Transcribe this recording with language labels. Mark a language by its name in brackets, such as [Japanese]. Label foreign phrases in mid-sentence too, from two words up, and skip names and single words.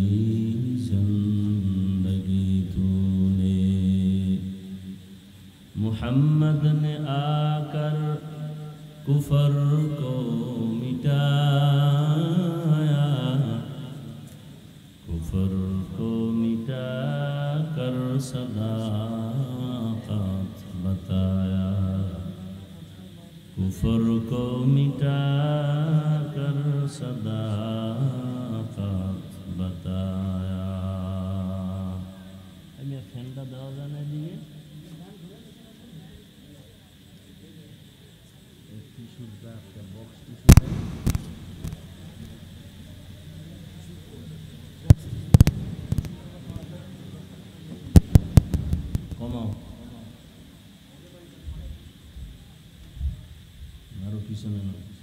[Urdu] زندگی تو نے محمد نے آ کر کفر کو مٹایا کفر کو مٹا کر صداقت بتایا کفر کو مٹا کر صداقت بتایا [Bangla] আমি ফ্যানটা দেওয়া যায় না দিয়ে কমাও আরো পিছনে না